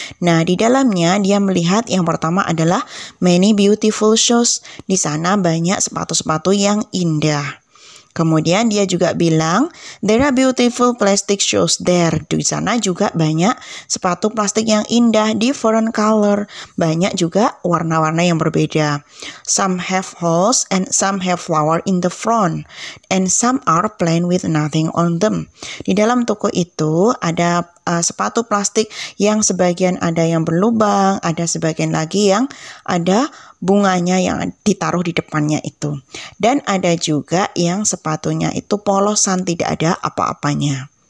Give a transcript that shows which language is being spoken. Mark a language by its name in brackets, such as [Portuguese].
[Indonesian] Nah, di dalamnya dia melihat yang pertama adalah [English] many beautiful shoes. [Indonesian] Di sana banyak sepatu-sepatu yang indah. Kemudian dia juga bilang, [English] there are beautiful plastic shoes there. [Indonesian] Di sana juga banyak sepatu plastik yang indah, [English] different color. [Indonesian] Banyak juga warna-warna yang berbeda. [English] Some have holes and some have flower in the front. And some are plain with nothing on them. [Indonesian] Di dalam toko itu ada sepatu plastik yang sebagian ada yang berlubang, ada sebagian lagi yang ada bunganya yang ditaruh di depannya itu. Dan ada juga yang sepatunya itu polosan, tidak ada apa-apanya.